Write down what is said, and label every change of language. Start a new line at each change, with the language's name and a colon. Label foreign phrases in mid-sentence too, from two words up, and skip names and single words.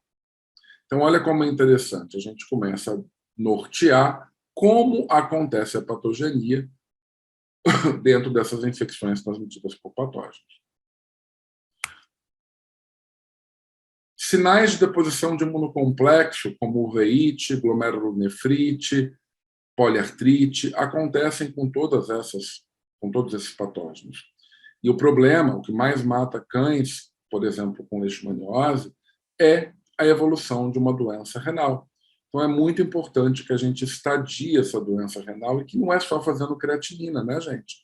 Portuguese: Então, olha como é interessante. A gente começa a nortear como acontece a patogenia dentro dessas infecções transmitidas por patógenos. Sinais de deposição de imunocomplexo, como uveíte, glomerulonefrite, poliartrite, acontecem com todos esses patógenos. E o problema, o que mais mata cães, por exemplo, com leishmaniose, é a evolução de uma doença renal. Então, é muito importante que a gente estadie essa doença renal e que não é só fazendo creatinina, né, gente?